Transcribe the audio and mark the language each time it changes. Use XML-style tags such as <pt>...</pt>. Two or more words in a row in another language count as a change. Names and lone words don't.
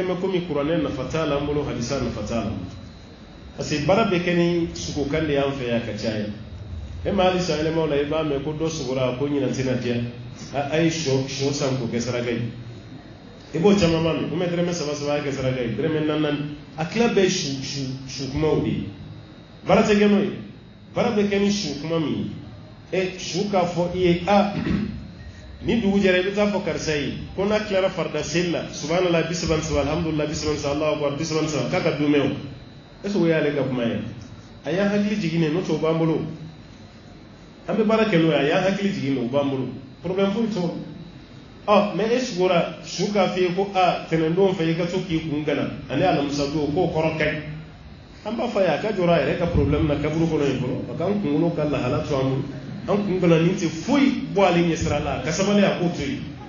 <bm>bɛ komi kuranɛ nafa t'a la an bolo hadisa nafa t'a la</bm> <fr>parce que</fr> <bm>baara bɛ kɛ ni sogokan de y'an fɛ yan ka caya e ma halisa yɛlɛmaw la i b'a mɛn ko dɔ sogora ko ɲinan tɛna diya a ye sɔ san k'o kɛ saraka ye i b'o caman ma mɛn ko mɛ dɛrɛmɛ 3 a kɛ saraka ye dɛrɛmɛ 4 a tila bɛɛ ye su kumaw de ye baara tɛ kɛ n'o ye baara bɛ kɛ ni su kuma min ye su k'a fɔ i ye ni dugu jɛra i bɛ taa fɔ karisa ye ko n'a tilara farida seli la</bm> <ar>سبحان الله 33 الحمد لله 33 الله أكبر 33</ar> <bm>k'a ka dumɛ o</bm> <fr>est-ce que</fr> <bm>o y'ale ka kuma ye a y'an hakili jigin n'o tɛ o b'an bolo an bɛ baara kɛ n'o ye a y'an hakili jigin o b'an bolo problème foyi t'o la mais e sugora su k'a f'i ye ko tɛnɛndon fɛ i ka to k'i kun gana ani alamisa don k'o kɔrɔ ka ɲi an b'a fɔ a ye a ka jɔrɔ a yɛrɛ ka problème na kaburu kɔnɔ yen fɔlɔ a k'an kunkolo ka lahala to an bolo an kun gana nin tɛ foyi bɔ ale ɲɛ sira la ka sabali a k'o to yen</bm>